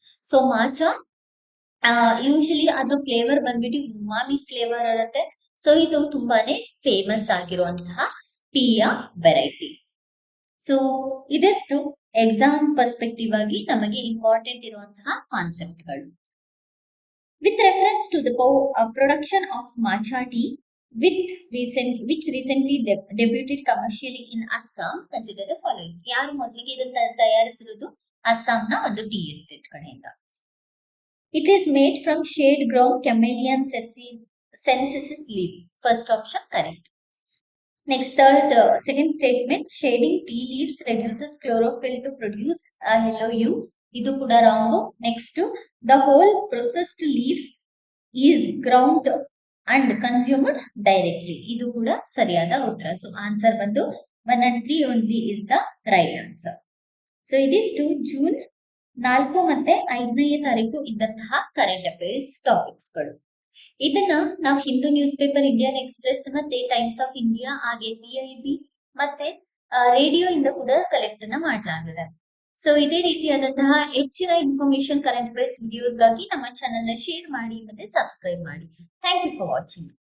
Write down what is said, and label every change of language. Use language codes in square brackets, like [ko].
[kn] So ಮಾಚಾ usually ಅದ್ರ flavour ಬಂದ್ಬಿಟ್ಟು ಉಮಾಮಿ flavour ಇರುತ್ತೆ. ಸೊ ಇದು ತುಂಬಾನೇ ಫೇಮಸ್ ಆಗಿರುವಂತಹ ಟೀಯ ವೆರೈಟಿ. ಸೊ ಇದೆಷ್ಟು ಎಕ್ಸಾಮ್ ಪರ್ಸ್ಪೆಕ್ಟಿವ್ ಆಗಿ ನಮಗೆ ಇಂಪಾರ್ಟೆಂಟ್ ಇರುವಂತಹ ಕಾನ್ಸೆಪ್ಟ್ಗಳು. [en] With reference to the production of matcha tea which recently debuted commercially in Assam, consider the following. [kn] ಯಾರು ಮೊದಲಿಗೆ ಇದನ್ನ ತಯಾರಿಸಿರೋದು? ಅಸ್ಸಾಂನ ಒಂದು ಟೀ ಎಸ್ಟೇಟ್ ಕಡೆಯಿಂದ. [en] It is made from shade grown Camellia sinensis leaf. First option correct. Next second statement, shading tea leaves reduces chlorophyll to produce a yellow hue. [kn] ಇದು ಕೂಡ [en] wrong. Next, the whole processed leaf is ground and consumed directly. [kn] ಇದು ಕೂಡ ಸರಿಯಾದ ಉತ್ತರ. [en] So answer ಬಂದು 1 and 3 only is the right answer. So it is to June [kn] 4 ಮತ್ತೆ 5ನೇ ತಾರೀಕು ಇದ್ದಂತಹ ಕರೆಂಟ್ ಅಫೇರ್ಸ್ ಟಾಪಿಕ್ಸ್ಗಳು. ಇದನ್ನ ನಾವು Hindu news paper, Indian express ಮತ್ತೆ ಟೈಮ್ಸ್ ಆಫ್ ಇಂಡಿಯಾ ಹಾಗೆ PIB ಮತ್ತೆ ರೇಡಿಯೋ ಇಂದ ಕೂಡ ಕಲೆಕ್ಟ್ ಅನ್ನ ಮಾಡಲಾಗಿದೆ. ಸೊ ಇದೇ ರೀತಿಯಾದಂತಹ ಹೆಚ್ಚಿನ ಇನ್ಫಾರ್ಮೇಶನ್ ಕರೆಂಟ್ ಅಫೇರ್ಸ್ ವಿಡಿಯೋಸ್ಗಾಗಿ ನಮ್ಮ ಚಾನೆಲ್ ನ ಶೇರ್ ಮಾಡಿ ಮತ್ತೆ ಸಬ್ಸ್ಕ್ರೈಬ್ ಮಾಡಿ. [en] Thank you for watching.